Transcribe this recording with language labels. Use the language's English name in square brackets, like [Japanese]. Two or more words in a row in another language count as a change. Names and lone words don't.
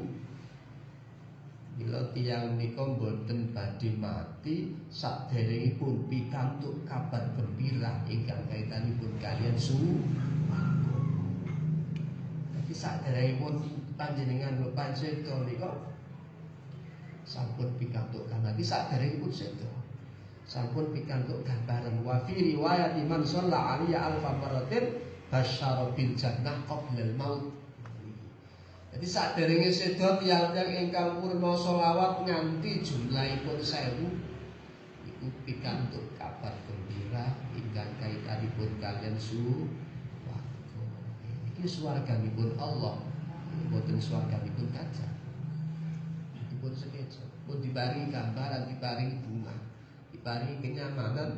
[Javanese] Bila tiyang menika boten badhe mati saderengipun pikantuk kabar gembira ingkang kaitanipun kaliyan swarga. Dadi saderengipun panjenengan Bapak Sedo nika sampun pikantuk kanthi saderengipun sedo sampun pikantuk gambaran [Arabic] وفي رواية من صلى عليه ألف مرة بشر بالجنة قبل الموت. [Javanese] Jadi saderenge sedo tiyang-tiyang ingkang purna selawat nganti jumlahipun 1000 iku pikantuk kabar gembira ingkang kaitanipun kaliyan swarga. Iki swarganipun Allah. Boten swarganipun kaca. Dipun sekeca, pun diparingi gambaran, diparingi bunga, diparingi kenyamanan.